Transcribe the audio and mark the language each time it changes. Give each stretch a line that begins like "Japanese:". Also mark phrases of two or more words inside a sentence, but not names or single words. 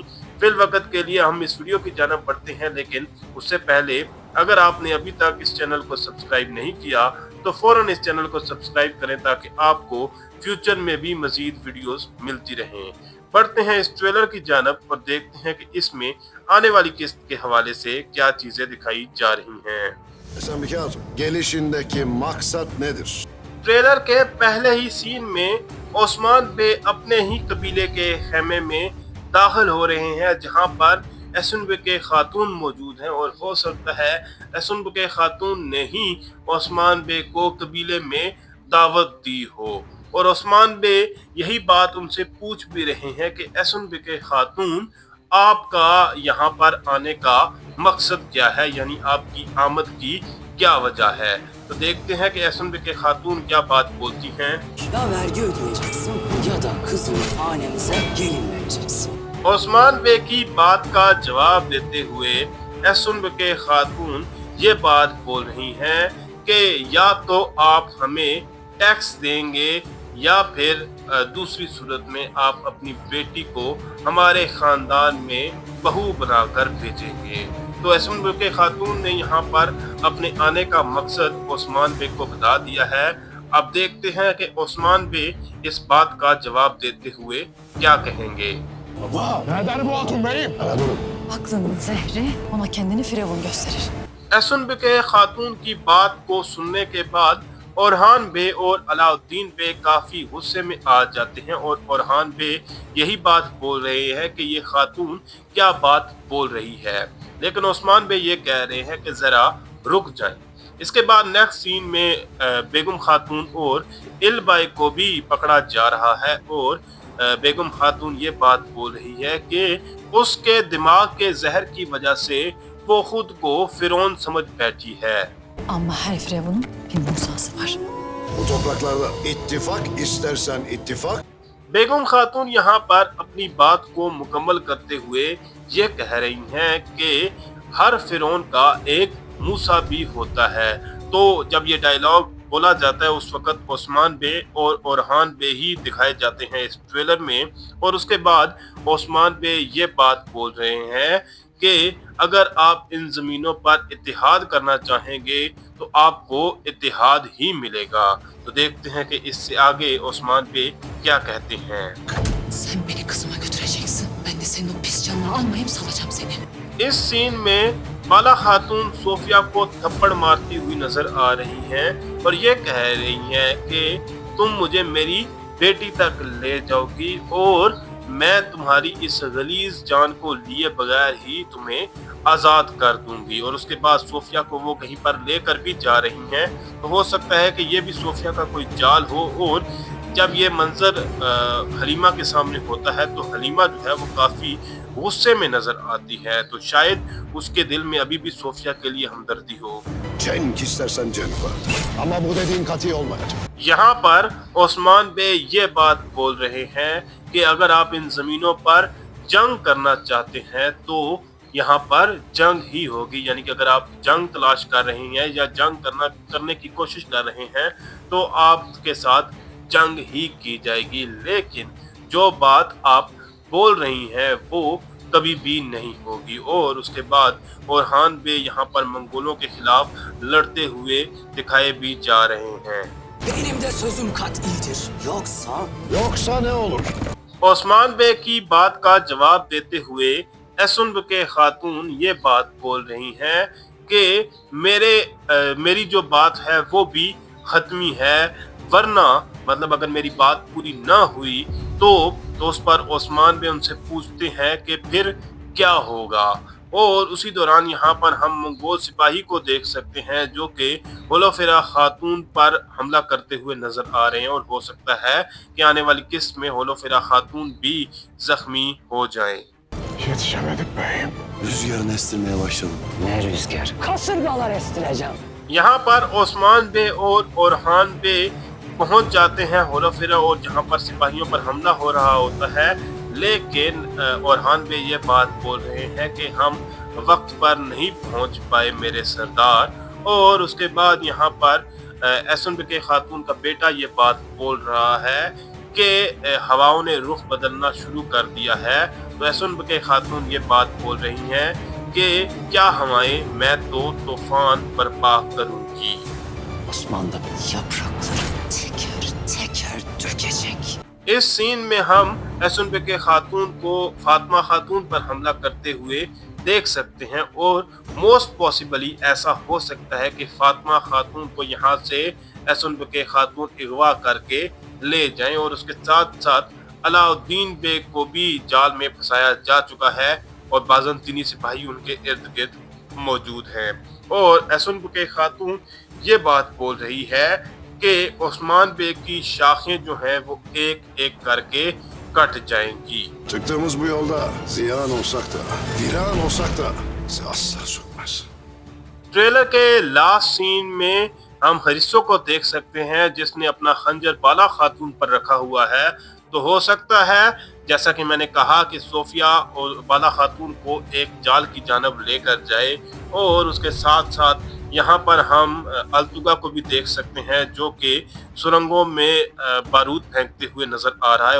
Urdu: فی الوقت کے لیے ہم اس ویڈیو کی جانب بڑھتے ہیں، لیکن اس سے پہلے اگر آپ نے ابھی تک اس چینل کو سبسکرائب نہیں کیا تو فوراً اس چینل کو سبسکرائب کریں تاکہ آپ کو فیوچر میں بھی مزید ویڈیوز ملتی رہیں. بڑھتے ہیں اس ٹریلر کی جانب اور دیکھتے ہیں کہ اس میں آنے والی قسط کے حوالے سے کیا چیزیں دکھائی جا رہی ہیں.
Turkish: Sen bir kağıt. Gelişindeki maksat nedir?
Urdu: ٹریلر کے پہلے ہی سین میں عثمان بے اپنے ہی قبیلے کے خیمے میں داخل ہو رہے ہیں، جہاں پر ایسن بے کے خاتون موجود ہیں اور ہو سکتا ہے ایسن بے کے خاتون نے ہی عثمان بے کو قبیلے میں دعوت دی ہو. اور عثمان بے یہی بات ان سے پوچھ بھی رہے ہیں کہ ایسن بے کے خاتون، آپ کا یہاں پر آنے کا مقصد کیا ہے، یعنی آپ کی آمد کی کیا وجہ ہے. تو دیکھتے ہیں کہ ایسن بے کے خاتون کیا بات بولتی ہیں.
Turkish: Ya vergi ödeyeceksin ya da kızını hanemize gelin vereceksin.
Urdu: عثمان بے کی بات کا جواب دیتے ہوئے ایسن بے کے خاتون یہ بات بول رہی ہیں کہ یا تو آپ ہمیں ٹیکس دیں گے یا پھر دوسری صورت میں آپ اپنی بیٹی کو ہمارے خاندان میں بہو بنا کر بھیجیں گے. تو ایسن بے کے خاتون نے یہاں پر اپنے آنے کا مقصد عثمان بے کو بتا دیا ہے. اب دیکھتے ہیں کہ عثمان بے اس بات کا جواب دیتے ہوئے کیا کہیں گے.
Turkish: Nereden bu hatun beyim? Aklının zehri ona kendini firavun gösterir.
Urdu: ایسن بے کے خاتون کی بات کو سننے کے بعد اورحان بے اور علاؤالدین بے کافی غصے میں آ جاتے ہیں اور اورحان بے یہی بات بول رہے ہیں کہ یہ خاتون کیا بات بول رہی ہے، لیکن عثمان بے یہ کہہ رہے ہیں کہ ذرا رک جائیں. اس کے بعد
English: next scene
Urdu: میں بیگم خاتون اور ایلبائی کو بھی پکڑا جا رہا ہے اور بیگم خاتون یہ بات بول رہی ہے کہ اس کے دماغ کے زہر کی وجہ سے وہ خود کو فرعون سمجھ بیٹھی ہے.
Turkish: Ama her firavunun bir Musa'sı var. Bu topraklarda ittifak istersen ittifak.
Urdu: بیگم خاتون یہاں پر اپنی بات کو مکمل کرتے ہوئے یہ کہہ رہی ہیں کہ ہر فرعون کا ایک موسیٰ بھی ہوتا ہے. تو جب یہ ڈائیلاگ بولا جاتا ہے اس وقت عثمان بے اور اورحان بے ہی دکھائے جاتے ہیں اس ٹریلر میں. اور اس کے بعد عثمان بے یہ بات بول رہے ہیں کہ اگر آپ ان زمینوں پر اتحاد کرنا چاہیں گے تو آپ کو اتحاد ہی ملے گا. تو دیکھتے ہیں کہ اس سے آگے عثمان بے کیا کہتے ہیں.
Turkish: Sen beni kızıma götüreceksin. Ben de senin o pis canını almayıp salacağım seni.
Urdu: اس سین میں بالا خاتون صوفیہ کو تھپڑ مارتی ہوئی نظر آ رہی ہیں اور یہ کہہ رہی ہیں کہ تم مجھے میری بیٹی تک لے جاؤ گی اور میں تمہاری اس غلیظ جان کو لیے بغیر ہی تمہیں آزاد کر دوں گی. اور اس کے بعد صوفیہ کو وہ کہیں پر لے کر بھی جا رہی ہیں. تو ہو سکتا ہے کہ یہ بھی صوفیہ کا کوئی جال ہو۔ اور جب یہ منظر حلیمہ کے سامنے ہوتا ہے تو حلیمہ جو ہے وہ کافی غصے میں نظر آتی ہے، تو شاید اس کے دل میں ابھی بھی صوفیہ کے لیے ہمدردی ہو.
Turkish: Cenk istersen cenk vardır. Ama bu dediğin kati olmayacak.
Urdu: یہاں پر عثمان بے یہ بات بول رہے ہیں کہ اگر آپ ان زمینوں پر جنگ کرنا چاہتے ہیں تو یہاں پر جنگ ہی ہوگی. یعنی کہ اگر آپ جنگ تلاش کر رہے ہیں یا جنگ کرنے کی کوشش کر رہے ہیں تو آپ کے ساتھ جنگ ہی کی جائے گی. لیکن جو بات آپ بول رہی ہیں وہ کبھی بھی نہیں ہوگی. اور اس کے بعد اورحان بے یہاں پر منگولوں کے خلاف لڑتے ہوئے دکھائے بھی جا رہے ہیں.
Turkish: Benim de sözüm kat'idir. Yoksa ne olur?
Urdu: عثمان بے کی بات کا جواب دیتے ہوئے ایسن کے خاتون یہ بات بول رہی ہیں کہ میری جو بات ہے وہ بھی ختمی ہے، ورنہ مطلب اگر میری بات پوری نہ ہوئی تو اس پر عثمان بے ان سے پوچھتے ہیں کہ پھر کیا ہوگا. اور اسی دوران یہاں پر ہم منگول سپاہی کو دیکھ سکتے ہیں جو کہ ہولوفیرا خاتون پر حملہ کرتے ہوئے نظر آ رہے ہیں. اور ہو سکتا ہے کہ آنے والی قسط میں ہولوفیرا خاتون بھی زخمی ہو جائیں.
Turkish: Yetişemedik beyim. Rüzgarını estirmeye başladım. Ne rüzgar? Kasırgalar estireceğim.
Urdu: یہاں پر عثمان بے اور اورحان بے پہنچ جاتے ہیں ہولوفیرا اور جہاں پر سپاہیوں پر حملہ ہو رہا ہوتا ہے. لیکن اورحان بے یہ بات بول رہے ہیں کہ ہم وقت پر نہیں پہنچ پائے میرے سردار. اور اس کے بعد یہاں پر ایسن کے خاتون کا بیٹا یہ بات بول رہا ہے کہ ہواؤں نے رخ بدلنا شروع کر دیا ہے. تو ایسن کے خاتون یہ بات بول رہی ہیں کہ کیا ہوائیں، میں تو طوفان برپا کروں گی.
Turkish: Osman da yaprakları teker teker dökecek.
Urdu: اس سین میں ہم ایسن کے خاتون کو فاطمہ خاتون پر حملہ کرتے ہوئے دیکھ سکتے ہیں. اور
English: most possibly
Urdu: ایسا ہو سکتا ہے کہ فاطمہ خاتون کو یہاں سے ایسن کے خاتون اغوا کر کے لے جائیں. اور اس کے ساتھ ساتھ علاؤالدین بیگ کو بھی جال میں پھنسایا جا چکا ہے اور بازنطینی سپاہی ان کے ارد گرد موجود ہیں. اور ایسن کے خاتون یہ بات بول رہی ہے کہ عثمان بے کی شاخیں جو ہیں وہ ایک ایک کر کے کٹ جائیں گی.
Turkish: Çıktığımız bu yolda ziyan olsak da, viran olsak da bizi asla sokmaz.
Urdu: ٹریلر کے
English: last scene
Urdu: میں ہم ہریسو کو دیکھ سکتے ہیں جس نے اپنا خنجر بالا خاتون پر رکھا ہوا ہے. تو ہو سکتا ہے جیسا کہ میں نے کہا کہ صوفیہ اور بالا خاتون کو ایک جال کی جانب لے کر جائے. اور اس کے ساتھ ساتھ یہاں پر ہم الطغا کو بھی دیکھ سکتے ہیں جو کہ سرنگوں میں بارود پھینکتے ہوئے نظر آ رہا ہے.